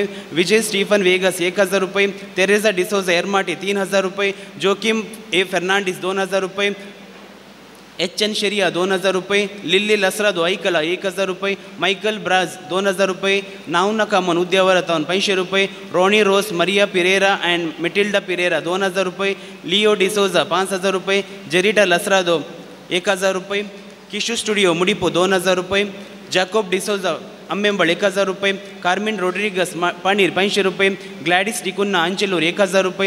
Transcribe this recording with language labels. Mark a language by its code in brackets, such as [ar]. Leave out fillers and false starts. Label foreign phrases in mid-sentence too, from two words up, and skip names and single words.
[kok] विजय स्टीफन वेगस 1000 रुपये. तेरेसा डिसोजा एरमाटी 3000 रुपये. जोकिम ए फर्नांडिस 2000 रुपये. HN शेरिया 2000 रुपये. लिल्ली लसरादो ऐकला 1000 रुपये. मायकल ब्राज 2000 रुपये. नावनका मन उद्यावरतावन 500 रुपये. रॉनी रोस मरिया पिरेरा अँड मिटिल्डा पिरेरा 2000 रुपये. लिओ डिसोजा 5000 रुपये. जेरिटा लसरादो 1000 रुपये. किशू स्टुडिओ मुडिपो 2000 रुपये. जॅकोब डिसोजा अम्मेंबळ 1000 रुपये. कार्मिन रोड्रिगस पाणीर 500 रुपये. ग्लॅडिस डिकुन्ना अंचलूर 1000 रुपये.